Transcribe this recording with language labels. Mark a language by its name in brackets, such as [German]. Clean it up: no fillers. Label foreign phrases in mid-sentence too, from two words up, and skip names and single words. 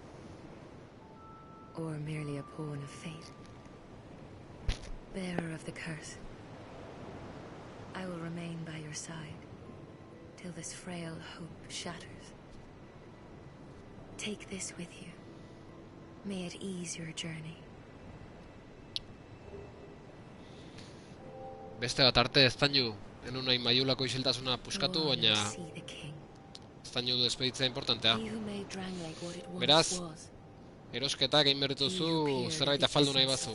[English] Or merely a pawn of fate? Bearer of the curse, I will remain by your side till this frail hope shatters. Take this with you. May it ease your journey. [Basque] Beste bat arte Estainu, enun nahi Mayulako isiltasuna puskatu, baina Estainu du despeditzea importantea. Beraz, erosketak egin berrituzu zerbait afaldu nahi bazu.